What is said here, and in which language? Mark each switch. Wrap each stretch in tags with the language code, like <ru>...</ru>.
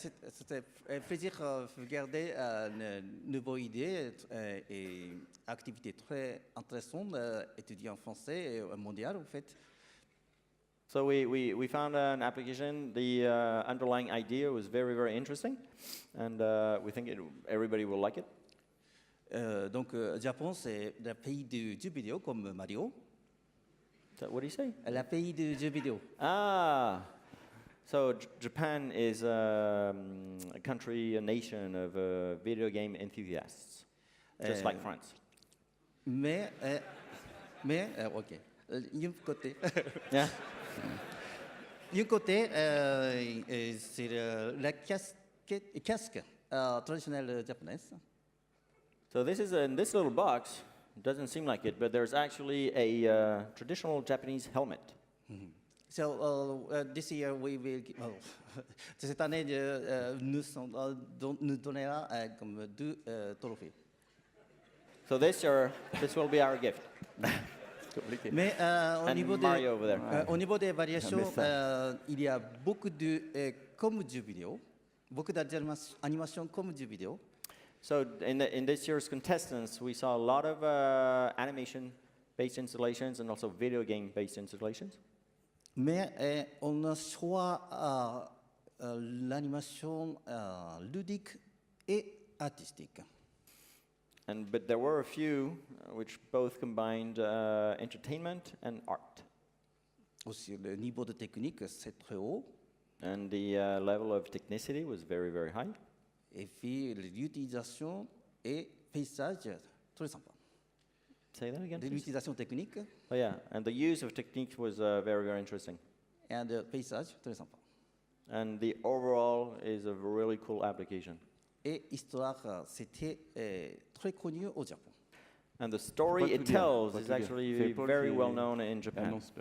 <fr>C'était un plaisir de regarder une nouvelle idée et activité très intéressante, étudier en français et mondial en fait.</fr> <en>So we found an application. The underlying idea was very, very interesting, and we think everybody will like it.</en> <fr>Donc, Japon, c'est le pays du jeu vidéo comme Mario.</fr> <en>What do you say?</en> <fr>Le pays du jeu vidéo.</fr> <en>Ah, so Japan is a country, a nation of video game enthusiasts, just like France.</en> <fr>Mais, ok. D'un côté,</fr> <en>Yeah.</en> <fr>d'un côté, c'est la casque traditionnelle japonaise.</fr> <en>So this is in this little box. It doesn't seem like it, but there's actually a traditional Japanese helmet. So this year we will.</en> <fr>Cette année, nous donnera comme 2 trophées.</fr> <en>So this year, this will be our gift.</en> <fr>Mais</fr> <en>And Mario over there.</en> <fr>au niveau des variations, il y a beaucoup de comme jeux vidéo, beaucoup d'animations comme jeux vidéo.</fr> <en>So in this year's contestants, we saw a lot of animation-based installations and also video game-based installations.</en> <fr>Mais on a soit l'animation ludique et artistique.</fr> <en>But there were a few which both combined entertainment and art.</en> <fr>Aussi, le niveau de technique, c'est très haut.</fr> <en>And the level of technicity was very, very high.</en> <fr>Et puis l'utilisation et paysage, très sympa.</fr> <en>Say that again, please.</en> <fr>L'utilisation technique.</fr> <en>Oh yeah, and the use of techniques was very, very interesting.</en> <fr>And paysage, très sympa.</fr> <en>And the overall is a really cool application.</en> <fr>Et histoire, c'était très connu au Japon.</fr> <en>And the story it tells is actually very well known in Japan.</en>